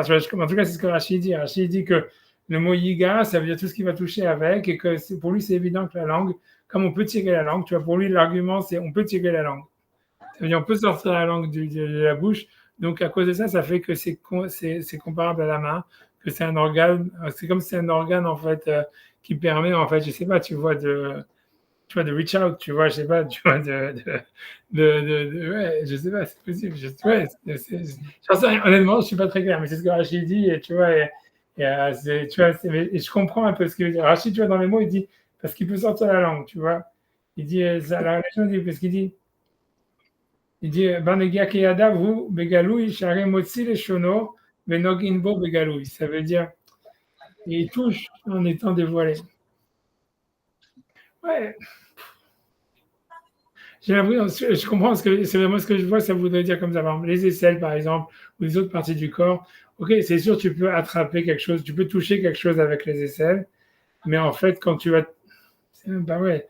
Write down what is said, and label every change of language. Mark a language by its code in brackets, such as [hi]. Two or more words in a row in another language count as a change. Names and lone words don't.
[fr] Tu vois, en tout cas, c'est ce que Rachid dit. Rachid dit que le mot yiga, ça veut dire tout ce qui va toucher avec, et que pour lui, c'est évident que la langue, comme on peut tirer la langue, tu vois, pour lui, l'argument, c'est on peut tirer la langue. Ça veut dire on peut sortir la langue de la bouche. Donc, à cause de ça, ça fait que c'est comparable à la main, que c'est un organe, c'est comme si c'est un organe, en fait, qui permet, en fait, je sais pas, tu vois, de [en] reach out, [fr] tu vois, je sais pas, tu vois, ouais, je sais pas, c'est possible. Ouais, j'en sais rien. Honnêtement, je suis pas très clair, mais c'est ce que Rachid dit, et tu vois, tu vois, et je comprends un peu ce qu'il veut dire. Rachid, tu vois, dans les mots, il dit, parce qu'il peut sortir la langue, tu vois. Il dit, la relation, parce il dit, Banegia Keyadavu, Begaloui, Share Motsi le Shono, Benoginbo Begaloui. Ça veut dire, il touche en étant dévoilé. Ouais, j'ai l'impression, je comprends ce que c'est vraiment ce que je vois, ça voudrait dire comme ça. Par exemple, les aisselles, par exemple, ou les autres parties du corps. Ok, c'est sûr, tu peux attraper quelque chose, tu peux toucher quelque chose avec les aisselles, mais en fait, quand tu vas, c'est même pas vrai.